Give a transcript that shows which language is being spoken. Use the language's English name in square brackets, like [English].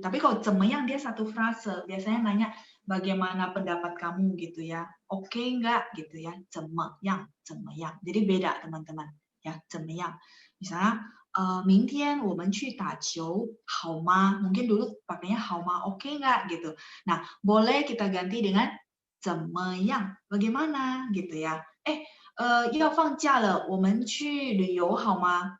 [Indonesian] Tapi kalau 怎么样dia satu frase, biasanya nanya bagaimana pendapat kamu gitu ya. Oke enggak gitu ya, 怎么样, 怎么样. Jadi beda teman-teman ya, 怎么样. Misalnya [Chinese] 明天我们去打球好吗? [Indonesian] Mungkin dulu pakainya 好吗?Oke enggak gitu. Nah, boleh kita ganti dengan 怎么样? Bagaimana gitu ya. [Chinese] 要放假了，我们去旅游好吗?